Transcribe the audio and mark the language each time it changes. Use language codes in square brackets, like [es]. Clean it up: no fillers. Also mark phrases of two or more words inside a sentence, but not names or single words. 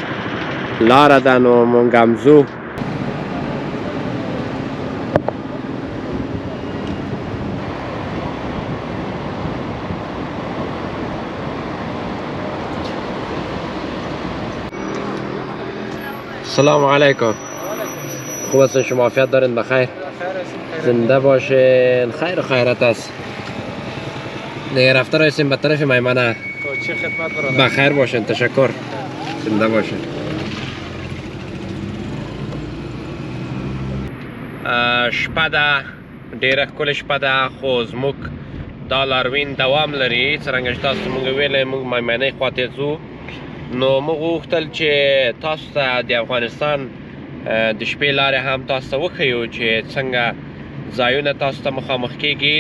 [ps] لاره ده نو موږ هم ځو. [ar] السلام علیکم. [fa] خوب هستین شما؟ عافیت دارین؟ بخیر؟ زنده باشین. خیر و خیرت است. دیگه رفته رایسیم به طرف میمنه. چه خدمت برادر؟ بخیر باشین. تشکر. زنده باشین. [ps] شپه ده، ډیره ښکلې شپه ده، خو زموږ دا لاروین دوام لري. څرنګه چې تاسو موږ ویلې موږ میمنې خواته ځو، نو موږ غوښتل چې تاسو ته د افغانستان د شپې لارې هم تاسو ته وښیو چې څنګه ځایونه تاسو ته مخامخ کیږي.